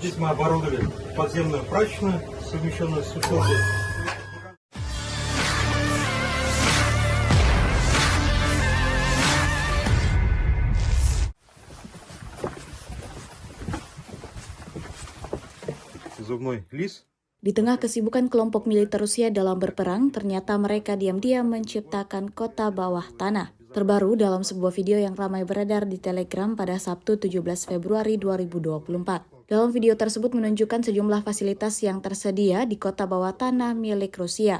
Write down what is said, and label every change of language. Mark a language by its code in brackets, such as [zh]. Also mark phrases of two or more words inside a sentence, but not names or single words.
[ru] Здесь мы оборудовали подземную прачечную, совмещенную с услугой. Зубной лис. [id] Di tengah kesibukan kelompok militer Rusia dalam berperang, ternyata mereka diam-diam menciptakan kota bawah tanah. Terbaru dalam sebuah video yang ramai beredar di Telegram pada Sabtu 17 Februari 2024. Dalam video tersebut menunjukkan sejumlah fasilitas yang tersedia di kota bawah tanah milik Rusia.